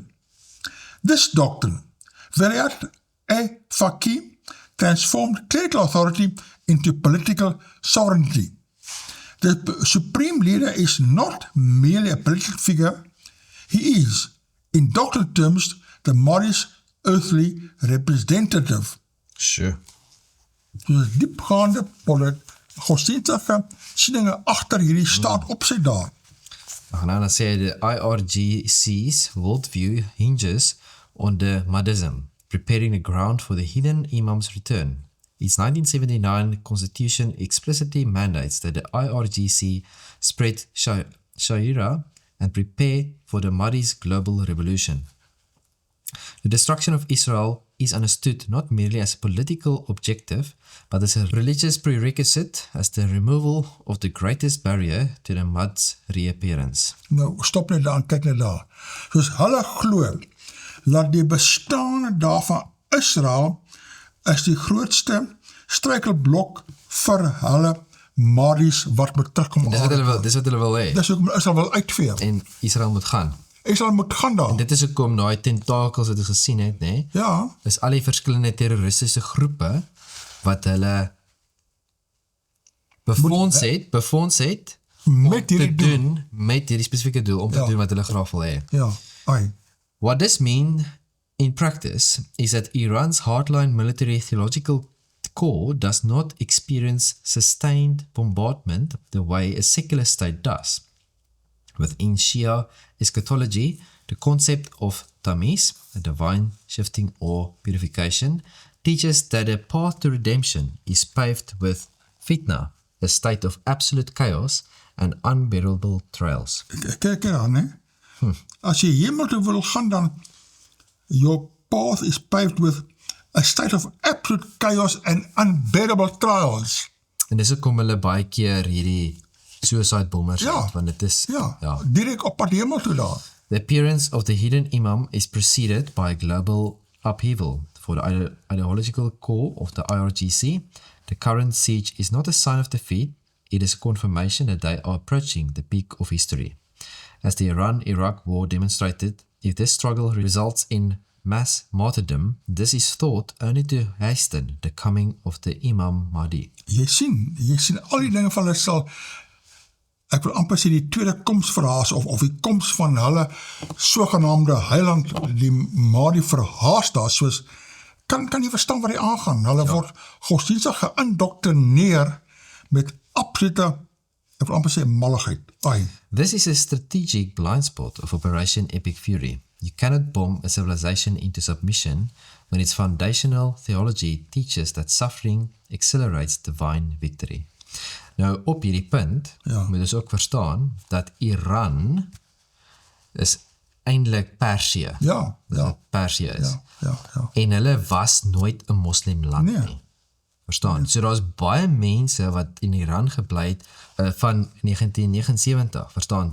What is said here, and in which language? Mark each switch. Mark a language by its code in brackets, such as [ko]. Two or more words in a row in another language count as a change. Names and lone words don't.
[en] This doctrine, Wilayat-e-Faqih, transformed clerical authority into political sovereignty. The supreme leader is not merely a political figure, he is, in doctrinal terms, the Mahdi's earthly representative. Sure. [af] So diepgaande godsdienstige sieninge agter hierdie staat op sy daar. Dan sê [en] the IRGC's worldview hinges on the Mahdism, preparing the ground for the hidden Imam's return. Its 1979 constitution explicitly mandates that the IRGC spread Sharia and prepare for the Mahdi's global revolution. The destruction of Israel is understood not merely as a political objective, but as a religious prerequisite, as the removal of the greatest barrier to the Mahd's reappearance. [af] Nou, stop net daar en kyk net daar. Soos hulle glo, dat die bestaan daarvan Israel is die grootste struikelblok vir hulle Mahdi's wat moet terugkom. Dis wat hulle wil hê. Dis ook Israel wil uitvee. En Israel moet gaan. Israel moet gaan daar. En dit is hoekom daai tentakels wat ons gesien het, nê? Ja. Is al die verskillende terroristiese groepe wat hulle befonds het met hierdie doen met hierdie spesifieke doel om te doen wat hulle graag wil hê. Ja. Ai. [en] What this means in practice is that Iran's hardline military theological core does not experience sustained bombardment the way a secular state does. Within Shia eschatology, the concept of tamis, a divine shifting or purification, teaches that a path to redemption is paved with fitna, a state of absolute chaos and unbearable trials. [af] Kyk aan, hè? As jy hemel toe wil gaan, dan [en] your path is paved with a state of absolute chaos and unbearable trials. [af] En dis hoekom hulle baie keer hierdie [en] suicide bombers [af] het, want dit is direk op pad hemel toe daar. [en] The appearance of the hidden Imam is preceded by a global upheaval for the ideological core of the IRGC. The current siege is not a sign of defeat, it is a confirmation that they are approaching the peak of history. As the Iran-Iraq war demonstrated, if this struggle results in mass martyrdom, this is thought only to hasten the coming of the Imam Mahdi. [af] Jy sien al die dinge van hulle sal, ek wil amper sê die tweede komsverhaas of die koms van hulle sogenaamde heiland, die Mahdi verhaas daar, soos, kan jy verstaan wat die aangaan? Hulle word godsdienstig geïndoktrineer met absolute, ek wil amper sê malligheid. Ai. [en] This is a strategic blind spot of Operation Epic Fury. You cannot bomb a civilization into submission when its foundational theology teaches that suffering accelerates divine victory. [af] Nou, op hierdie punt moet ons ook verstaan dat Iran is eintlik Persië. Persië is. En hulle was nooit 'n moslimland nie. Verstaan? So daar's baie mense wat in Iran gebly het van 1979, verstaan?